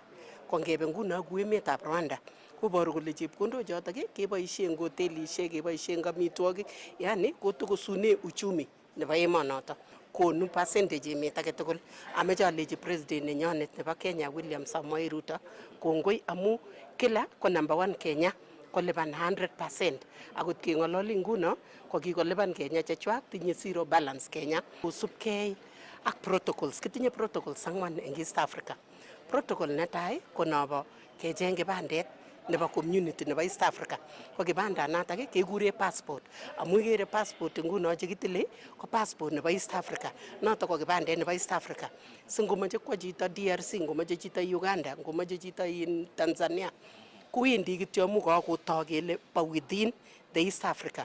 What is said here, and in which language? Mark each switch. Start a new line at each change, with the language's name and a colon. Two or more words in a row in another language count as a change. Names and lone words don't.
Kalenjin: ko ngebe nguno ku emetab Rwanda koboru kole chepkondok chotok keboisien eng hotelisiek keboisien amitwogik yani kotokosune uchumi nebo emonoto konu percentage emet age tugul ameche alechi president nenyonet nebo Kenya William Samoei Ruto kongoi amu kila ko number 1 Kenya kolipan 100% akot kengololi nguno ko kikolipan Kenya chechwak tinye
English: zero balance
Kalenjin: Kenya kosubkei ak protocols kitinye protocols angwan eng East Africa. Protocol netai ko nobo kecheng kibandet nebo community nebo East Africa ko kibandanatak kekure passport amu ikere passport nguno chekitile ko passport nebo East Africa noto ko kibandet nebo East Africa singomoche kwa chito DRC ngomoche chito Uganda ngomoche chito in Tanzania kuwendi kityo amu kakotoi kele bo
English: within the East Africa.